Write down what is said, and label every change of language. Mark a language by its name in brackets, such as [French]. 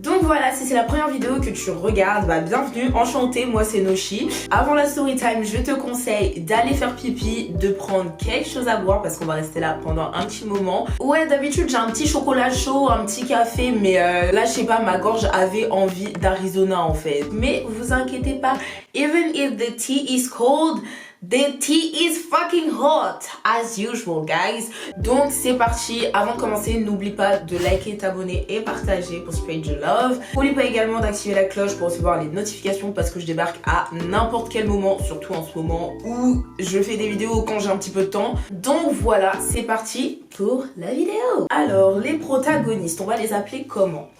[French] Donc voilà, si c'est la première vidéo que tu regardes, bah bienvenue, enchantée, moi c'est Noshi. Avant la story time, je te conseille d'aller faire pipi, de prendre quelque chose à boire parce qu'on va rester là pendant un petit moment. Ouais, d'habitude j'ai un petit chocolat chaud, un petit café, mais là je sais pas, ma gorge avait envie d'Arizona en fait. Mais vous inquiétez pas, [English] even if the tea is cold, the tea is fucking hot, as usual guys. [French] Donc c'est parti, avant de commencer, n'oublie pas de liker, t'abonner et partager pour [English] spread the love. [French] N'oublie pas également d'activer la cloche pour recevoir les notifications parce que je débarque à n'importe quel moment, surtout en ce moment où je fais des vidéos quand j'ai un petit peu de temps. Donc voilà, c'est parti pour la vidéo. Alors les protagonistes, on va les appeler comment?